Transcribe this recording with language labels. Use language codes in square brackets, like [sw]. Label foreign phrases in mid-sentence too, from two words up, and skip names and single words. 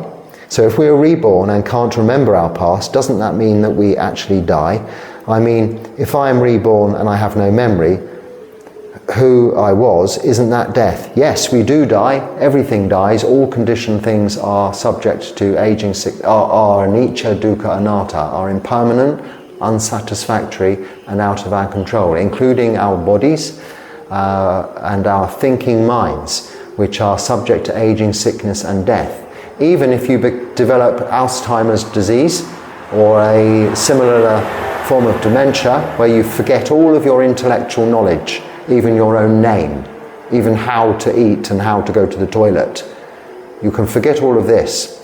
[en] So if we are reborn and can't remember our past, doesn't that mean that we actually die? I mean, if I am reborn and I have no memory, who I was, isn't that death? Yes, we do die. Everything dies. All conditioned things are subject to aging, are [pi] anicca, dukkha, anatta, [en] are impermanent, unsatisfactory, and out of our control, including our bodies and our thinking minds, which are subject to aging, sickness, and death. Even if you develop Alzheimer's disease or a similar form of dementia where you forget all of your intellectual knowledge, even your own name, even how to eat and how to go to the toilet, you can forget all of this.